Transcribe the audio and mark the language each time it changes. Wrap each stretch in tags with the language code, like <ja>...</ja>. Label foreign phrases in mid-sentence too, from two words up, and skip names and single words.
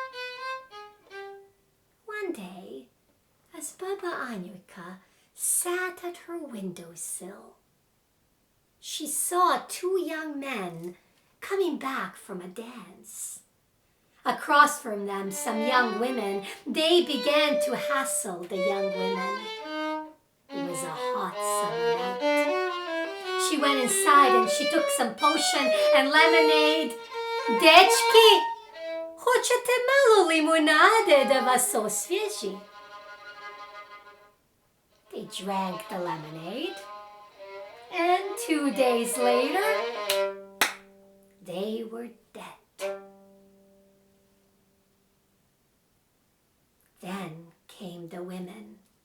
<en>One day, as Baba Anujka sat at her windowsill, she saw two young men coming back from a dance. Across from them, some young women. They began to hassle the young women. It was a hot summer night. She went inside and she took some potion and lemonade.</en> <hr>Dečki, hoćete malo limunade da vas osvježi?</hr> <en>They drank the lemonade, and 2 days later, they were dead. Then came the women.</en>